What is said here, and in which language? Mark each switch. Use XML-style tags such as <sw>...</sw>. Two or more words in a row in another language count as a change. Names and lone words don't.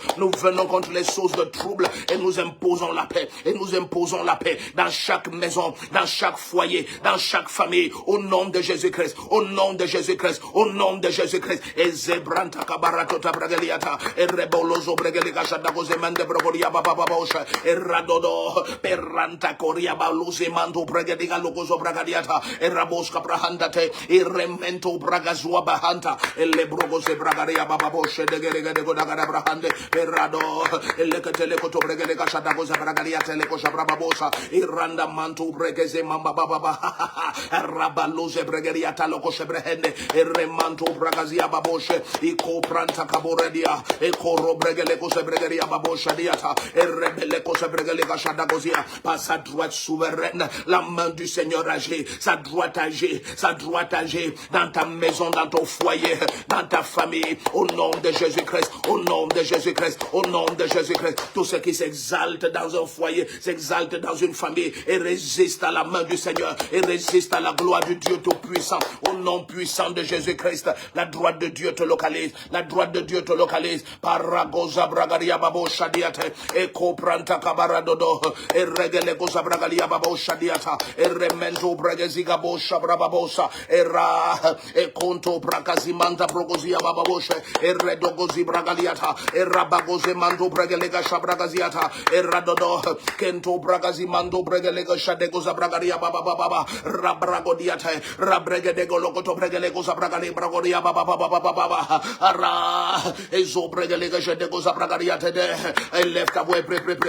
<fr>Nous venons contre les sources de trouble et nous imposons la paix, et nous imposons la paix dans chaque maison, dans chaque foyer, dans chaque famille, au nom de Jésus-Christ, au nom de Jésus-Christ, au nom de Jésus-Christ. Et zebranta kabaratota bragaliata, et rebolozo bregalika shadagoze mande brogoria babababosha, et radodo perranta koria baluze mando bregalika logozo bragadiata, et raboska brahandate, et remento bragazua bahanta, et le brogoze bragaria bababoshe de gerega de godagara brahande, et rado, et lekatele koto bregalika shadagoze bragaliata lekosha brababosa, et randa manto bregeze mamba bababa, rabaluze bregariata lokoshe brehende, et remanto bragazia baboshe, et copranta caboredia, et coro bregaleko se bregaria babosha diata, et rebeleko se bregalika shadagozia, par sa droite souveraine, la main du Seigneur agit, sa droite agit, sa droite agit dans ta maison, dans ton foyer, dans ta famille, au nom de Jésus-Christ, au nom de Jésus-Christ, au nom de Jésus-Christ. Tout ce qui s'exalte dans un foyer, s'exalte dans une famille et résiste à la main du Seigneur et résiste à la gloire du Dieu Tout-Puissant. Au nom puissant de Jésus-Christ, la droite de Dieu te localise, la droite de Dieu te localise. Paragoza bragaria babo shadiate, e copranta cabaradodo, e regele goza bragalia babo shadiata, e remento bregeziga bosha brababosa, e ra, e conto bragazimanta brogozia bababoshe, e redogozi bragaliata, e rabagoze mando bregelega shabragaziata, e radodo, kento bragazimando bregelega shadegoza bragaria babababa, rabragodiate, rabregedego logoto bregelega bragalia bragoria babababa, ara, e zo bregelega shadegoza bragariate de, e lefta bue pre,</fr>